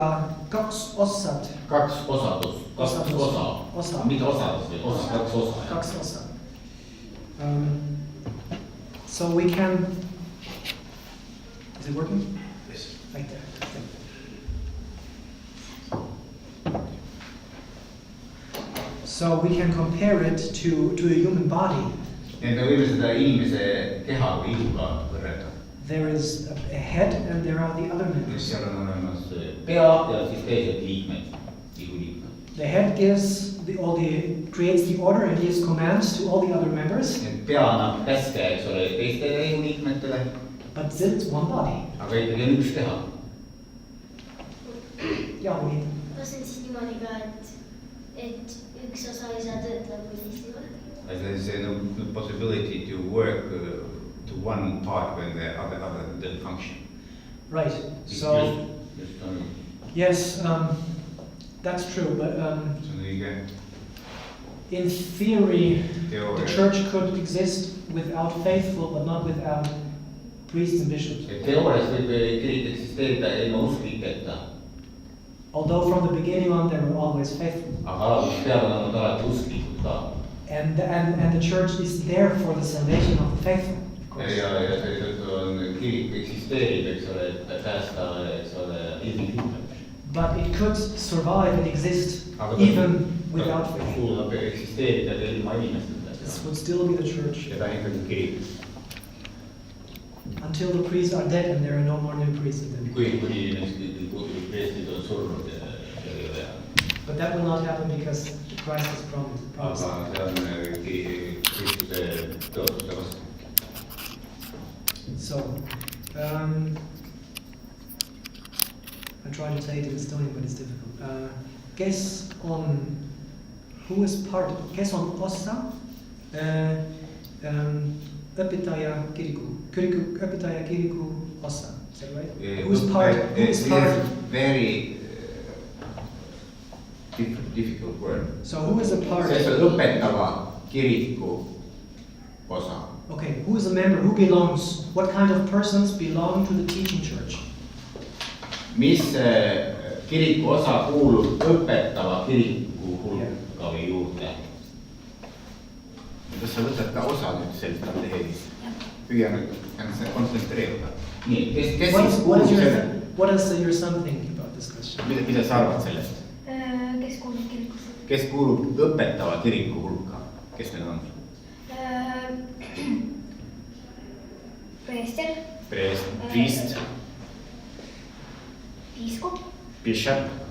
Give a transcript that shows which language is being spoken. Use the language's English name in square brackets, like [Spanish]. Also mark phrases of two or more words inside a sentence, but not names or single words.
[Estonian] Kaks osad. Kaks osadus. Kaks osa. Mida osadus või? Kaks osa. Kaks osa. [English] So we can... Is it working? Yes. Right there. So we can compare it to a human body. [Estonian] Nii, me võime seda inimese keha või ihuga võrrelda. [English] There is a head and there are the other members. [Estonian] Seal on olemas pea ja siis teised liikmed, ihuliikmed. [English] The head creates the order and gives commands to all the other members. [Estonian] Pea annab käske, eks ole, teistele ihuliikmetele. [English] But still it's one body. [Estonian] Aga ikkagi on üks keha. Ja, nii. Kas on siis niimoodi ka, et üks osa ei saa töötada kui teist niimoodi? [English] There's no possibility to work to one part when the other doesn't function. Right. So yes, that's true. But in theory, the church could exist without faithful, but not without priests and bishops. [Estonian] Teoorias võib kirik eksisteerida ilma uskliketa. [English] Although from the beginning on they were always faithful. [Estonian] Aga algusest peale on nad alati usklikud ka. [English] And the church is there for the salvation of the faithful. [Estonian] Ja seetõttu on kirik eksisteerib, eks ole, et päästa, eks ole, ilmiliikmed. [English] But it could survive and exist even without faith. [Estonian] Suudab eksisteerida ka ilma inimesteta. [English] This would still be the church. [Estonian] Ja ta on ikkagi kirik. [English] Until the priests are dead and there are no more new priests. [Estonian] Kui preestrid on surnud ja [English] but that will not happen because Christ has promised. [Estonian] Aga see on Kristuse tõotuste vastu. [English] So, I try to say it in Estonian, but it's difficult. [Estonian] Kes on osa õpetaja kiriku osa? [English] Is that right? Who's part? Very difficult word. So who is a part? [Estonian] See on õpetava kiriku osa. [English] Okay, who is a member? Who belongs? What kind of persons belong to the teaching church? [Estonian] Mis kiriku osa kuulub õpetava kiriku hulka või juurde? Kas sa võtad ka osa nüüd sellest katehheesist? Püüa nüüd kontsentreeruda. Nii, kes siis kuulub selle? [English] What is your son thinking about this question? [Estonian] Mida sa arvad sellest? Kes kuulub kirikusse? Kes kuulub õpetava kiriku hulka? Kes need on? Preester. [English] Priest. [Estonian] Piiskop. [English] Bishop.